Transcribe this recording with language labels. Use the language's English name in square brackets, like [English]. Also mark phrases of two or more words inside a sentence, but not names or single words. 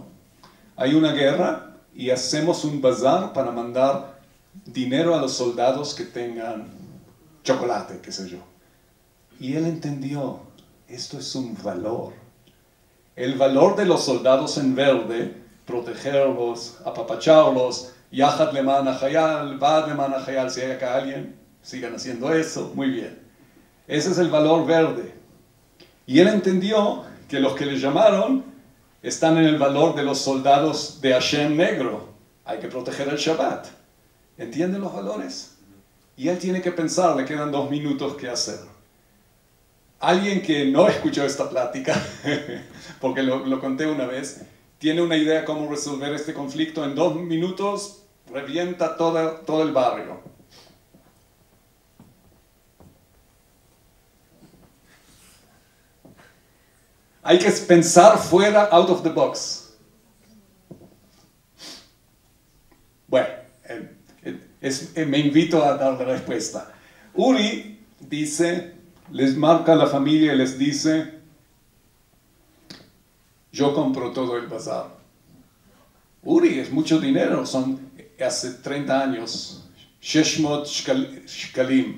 [Spanish] Hay una guerra y hacemos un bazar para mandar dinero a los soldados que tengan chocolate, qué sé yo. Y él entendió, esto es un valor. El valor de los soldados en verde, protegerlos, apapacharlos, [Hebrew] יחד למען החייל, ועד למען החייל, [Spanish] si hay acá alguien, sigan haciendo eso, muy bien. Ese es el valor verde. Y él entendió que los que le llamaron están en el valor de los soldados de Hashem negro. Hay que proteger el Shabbat. ¿Entienden los valores? Y él tiene que pensar, le quedan 2 minutos que hacer. Alguien que no escuchó esta plática, porque lo conté una vez, tiene una idea cómo resolver este conflicto. En 2 minutos revienta todo el barrio. Hay que pensar fuera, [English] out of the box. [Spanish] Bueno, me invito a dar la respuesta. Uri dice, les marca a la familia y les dice, yo compro todo el bazar. Uri es mucho dinero, hace 30 años, 600 shkalim.